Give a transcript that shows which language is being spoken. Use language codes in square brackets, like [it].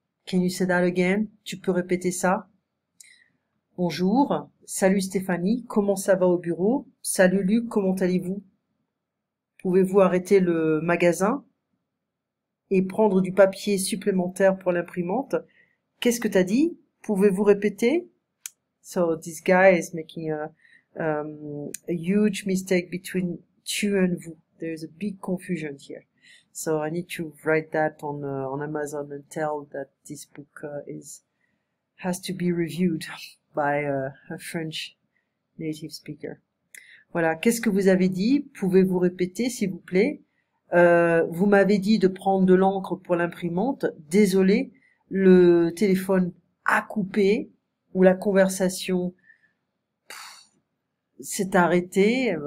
[en] Can you say that again? [fr] Tu peux répéter ça. Bonjour. Salut Stéphanie. Comment ça va au bureau? Salut Luc. Comment allez-vous? Pouvez-vous arrêter le magasin et prendre du papier supplémentaire pour l'imprimante? Qu'est-ce que t'as dit? Pouvez-vous répéter? [en] So this guy is making a huge mistake between tu and vous. There's a big confusion here. So I need to write that on Amazon and tell that this book has to be reviewed by a French native speaker. [fr] Voilà. Qu'est-ce que vous avez dit? Pouvez-vous répéter, s'il vous plaît? Vous m'avez dit de prendre de l'encre pour l'imprimante. Désolé, le téléphone a coupé ou la conversation s'est arrêtée.